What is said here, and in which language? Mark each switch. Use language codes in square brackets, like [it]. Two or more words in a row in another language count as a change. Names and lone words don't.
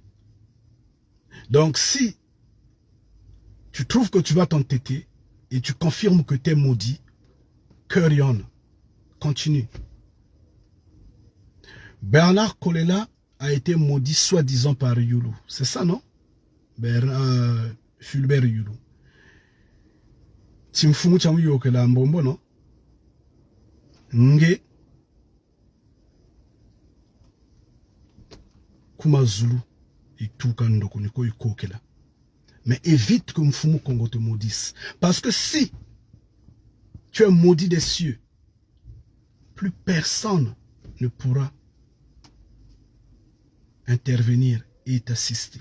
[fr] Donc si tu trouves que tu vas t'entêter et tu confirmes que tu es maudit, [en] carry on, [fr] continue. Bernard Kolela a été maudit soi-disant par Yulu. C'est ça, non? Fulbert Yulu. [kg] Timfumu chamu yokela mbombo, [fr] non? [kg] Nge Kuma Zulu et tout kandoko niko yokela. [fr] Mais évite que Mfumu Kongo te maudisse. Parce que si tu es maudit des cieux, plus personne ne pourra intervenir et t'assister.